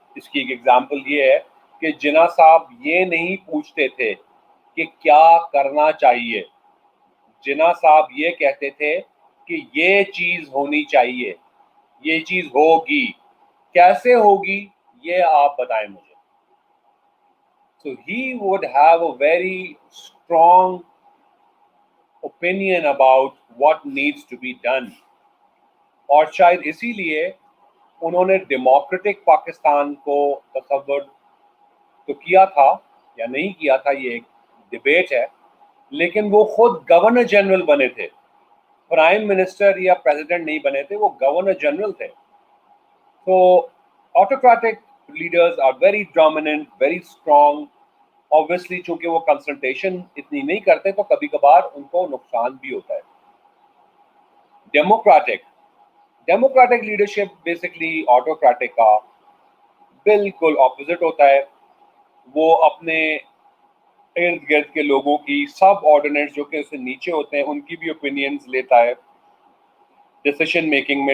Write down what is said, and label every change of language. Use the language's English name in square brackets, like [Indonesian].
[Urdu] اس کی ایک ایگزامپل یہ ہے کہ جناح صاحب یہ نہیں پوچھتے تھے کہ کیا کرنا چاہیے. جناح صاحب یہ کہتے تھے کہ یہ چیز ہونی چاہیے, یہ چیز ہوگی, کیسے ہوگی یہ آپ بتائیں مجھے. [English] So he would have a very strong opinion about what needs to be done. [Urdu] اور شاید اسی لیے انہوں نے ڈیموکریٹک پاکستان کو تصور تو کیا تھا یا نہیں کیا تھا, یہ ایک ڈیبیٹ ہے, لیکن وہ خود گورنر جنرل بنے تھے, پرائم منسٹر یا پریزیڈنٹ نہیں بنے تھے, وہ گورنر جنرل تھے. [English] تو autocratic leaders are very dominant, very strong. [Urdu] Obviously چونکہ وہ کنسلٹیشن اتنی نہیں کرتے تو کبھی کبھار ان کو نقصان بھی ہوتا ہے. ڈیموکریٹک لیڈرشپ بیسکلی آٹوکریٹک کا بالکل اپوزٹ ہوتا ہے. وہ اپنے ارد گرد کے لوگوں کی, سب آرڈینیٹس جو کہ اس سے نیچے ہوتے ہیں, ان کی بھی اوپینینز لیتا ہے ڈیسیشن میکنگ میں.